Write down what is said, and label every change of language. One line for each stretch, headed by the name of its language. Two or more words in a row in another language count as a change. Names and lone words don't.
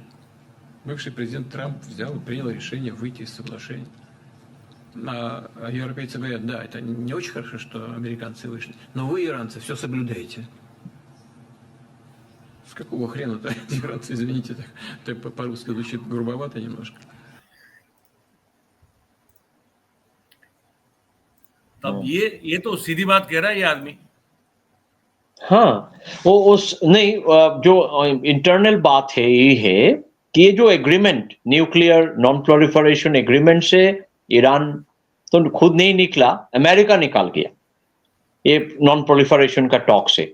Russian: Бывший президент Трамп взял и принял решение выйти из соглашения. А европейцы говорят, да, это не очень хорошо, что американцы вышли, но вы, иранцы, все соблюдаете. С какого хрена-то иранцы, извините, так по-русски звучит грубовато немножко.
Hindi: तब ये तो सीधी बात कह रहा है ये आदमी। हाँ, वो उस नहीं, जो इंटरनल बात है ये है कि ये जो एग्रीमेंट,
English: nuclear non proliferation agreement
Hindi: से ईरान तो खुद नहीं निकला, अमेरिका निकाल गया ये
English: non proliferation
Hindi: का टॉक से।